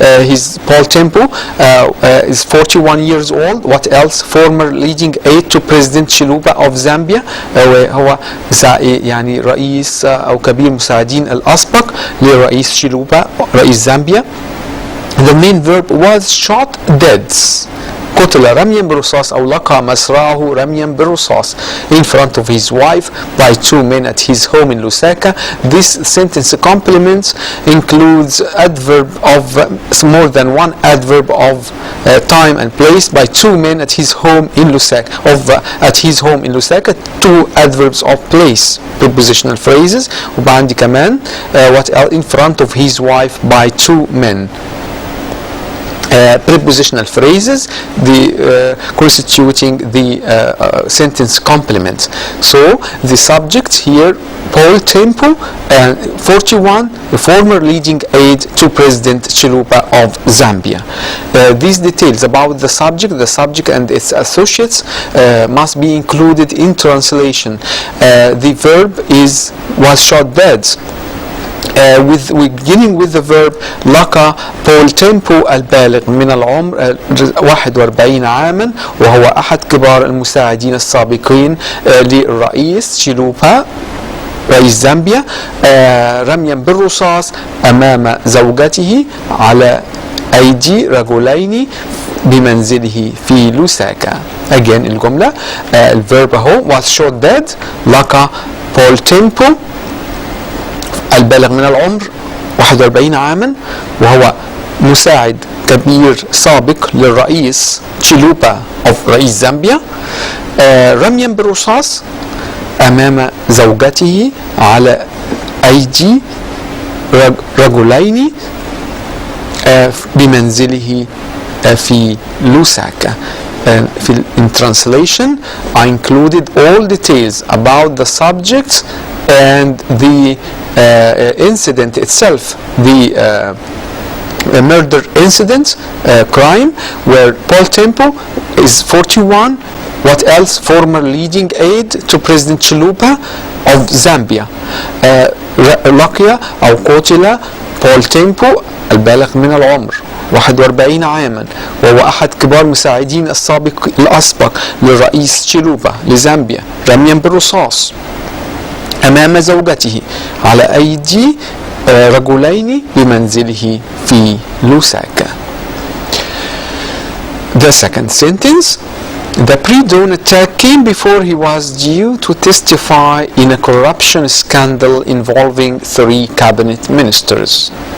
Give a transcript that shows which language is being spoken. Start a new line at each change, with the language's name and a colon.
English: His Paul Tempo is 41 years old. What else? Former leading aide to President Chiluba of Zambia.
Arabic: هو يعني رئيس أو كبير مساعدين الأسبق لرئيس شيلوبا, رئيس زامبيا.
English: The main verb was shot dead.
Arabic: قتل رميا بالرصاص أو لقى مصرعه رميا بالرصاص
English: in front of his wife by 2 men at his home in Lusaka. This sentence complement includes adverb of more than one adverb of time and place by 2 men at his home in Lusaka. At his home in Lusaka, 2 adverbs of place, prepositional phrases.
Arabic: وبعندي كمان
English: what else? In front of his wife by 2 men. prepositional phrases, constituting the sentence complement. So the subject here, Paul Tempo, 41, the former leading aide to President Chiluba of Zambia. These details about the subject and its associates must be included in translation. The verb was shot dead. beginning with the verb
Arabic: لقى بول تيمبو البالغ من العمر 41 عاما وهو أحد كبار المساعدين السابقين للرئيس شيلوبا رئيس زامبيا رميا بالرصاص أمام زوجته على أيدي رجلين بمنزله في لوساكا.
English: Again
Arabic: الجملة الverb هو
English: was shot dead.
Arabic: لقى بول تيمبو البالغ من العمر 41 عاما وهو مساعد كبير سابق للرئيس تشيلوبا رئيس زامبيا رميا بالرصاص أمام زوجته على أيدي رجلين بمنزله في لوساكا.
English: In translation, I included all details about the subject and the incident itself, the murder incident, crime, where Paul Tempo is 41. What else? Former leading aide to President Chiluba of Zambia.
Arabic: لقي أو قتل بول تيمبو البالغ من العمر 41 عاما وهو أحد كبار مساعدين الأسبق للرئيس تشيلوبا لزامبيا رميا بالرصاص أمام زوجته على أيدي رجلين بمنزله في لوساكا.
English: The second sentence. The pre-dawn attack came before he was due to testify in a corruption scandal involving 3 cabinet ministers.